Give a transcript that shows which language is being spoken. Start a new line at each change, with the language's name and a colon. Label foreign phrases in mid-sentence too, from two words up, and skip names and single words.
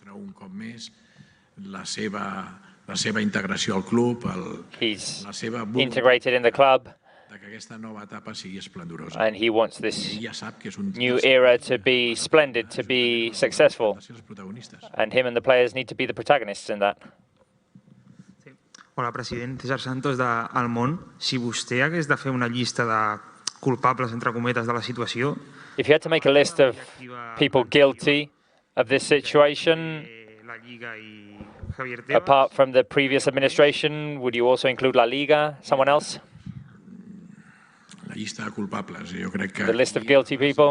English: He's integrated in the club, and he wants this new era to be splendid, to be successful, and him and the players need to be the protagonists in that.
Catalan: Hola, president. César Santos d'El Món. Si vostè hagués de fer una llista de culpables, entre cometes, de la situació...
English: If you had to make a list of people guilty of this situation, apart from the previous administration, would you also include La Liga, someone else? The list of guilty people?